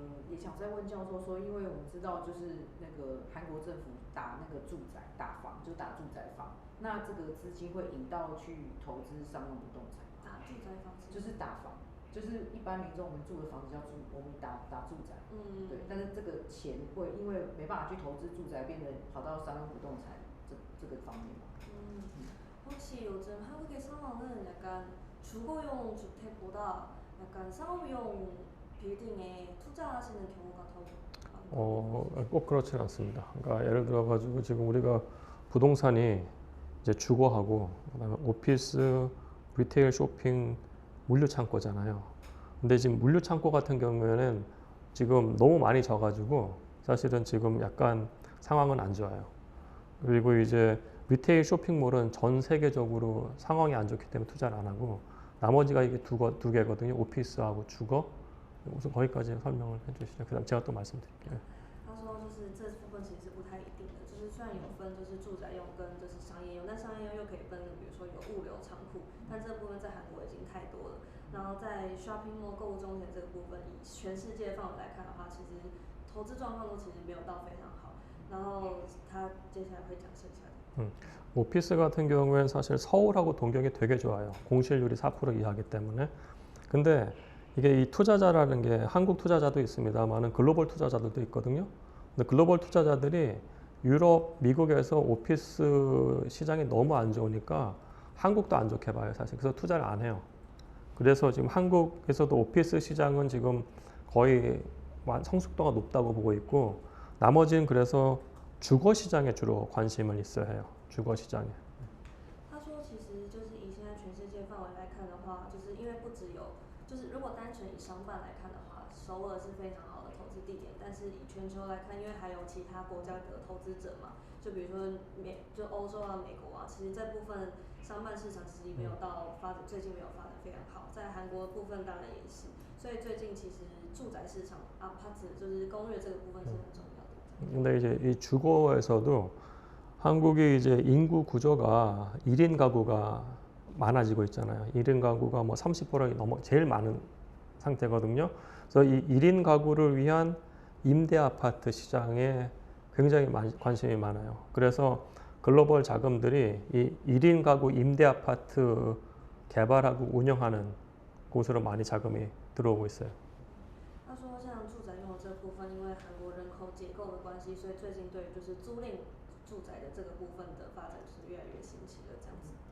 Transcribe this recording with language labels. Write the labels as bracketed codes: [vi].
[zh] 也想再问教授说，因为我们知道就是那个韩国政府打那个住宅打房，就打住宅房，那这个资金会引到去投资商用不动产。打住宅房就是打房，就是一般民众我们住的房子叫住，我们打住宅。对，但是这个钱会因为没办法去投资住宅，变得跑到商用不动产这个方面嘛。 [ko] 혹시 요즘 한국의 상황은 약간 주거용 주택보다 약간 상업용 빌딩에 투자하시는 경우가 더 많나요? 꼭 그렇지는 않습니다. 그러니까 예를 들어 가지고 지금 우리가 부동산이 이제 주거하고 그다음에 오피스, 리테일, 쇼핑, 물류 창고잖아요. 근데 지금 물류 창고 같은 경우에는 지금 너무 많이 져가지고 사실은 지금 약간 상황은 안 좋아요. 그리고 이제 리테일 쇼핑몰은 전 세계적으로 상황이 안 좋기 때문에 투자를 안 하고 나머지가 이게 두 개거든요. 오피스하고 주거. 우선 거기까지 설명을 해주시죠. 그다음 제가 또 말씀드릴게요. [zh] 他说就是这部分其实是不太一定的，就是虽然有分就是住宅用跟就是商业用，但商业用又可以分，比如说有物流仓库，但这部分在韩国已经太多了。然后在 shopping mall 购物中心这个部分，以全世界范围来看的话，其实投资状况都其实没有到非常好。然后他接下来会讲剩下的。 [ko] 오피스 같은 경우에는 사실 서울하고 동경이 되게 좋아요. 공실률이 4% 이하기 때문에. 근데 이게 이 투자자라는 게 한국 투자자도 있습니다만은 글로벌 투자자들도 있거든요. 근데 글로벌 투자자들이 유럽, 미국에서 오피스 시장이 너무 안 좋으니까 한국도 안 좋게 봐요, 사실. 그래서 투자를 안 해요. 그래서 지금 한국에서도 오피스 시장은 지금 거의 성숙도가 높다고 보고 있고 나머지는 그래서 주거 시장에 주로 관심을 있어야 해요. 주거 시장에. [zh] 他说，其实就是以现在全世界范围来看的话，就是因为不只有，就是如果单纯以商办来看的话，首尔是非常好的投资地点。但是以全球来看，因为还有其他国家的投资者嘛，就比如说欧洲啊、美国啊，其实这部分商办市场实际没有到发展，最近没有发展非常好。在韩国部分当然也是，所以最近其实住宅市场아파트就是公寓这个部分是很重要的。 [ko] 근데 이제 이 주거에서도 한국이 이제 인구 구조가 1인 가구가 많아지고 있잖아요. 1인 가구가 뭐 30%가 넘어 제일 많은 상태거든요. 그래서 이 1인 가구를 위한 임대 아파트 시장에 굉장히 관심이 많아요. 그래서 글로벌 자금들이 이 1인 가구 임대 아파트 개발하고 운영하는 곳으로 많이 자금이 들어오고 있어요. [zh] 他说，像住宅用的这部分，因为韩国人口结构的关系，所以最近对就是租赁住宅的这个部分的发展就是越来越兴起了这样子。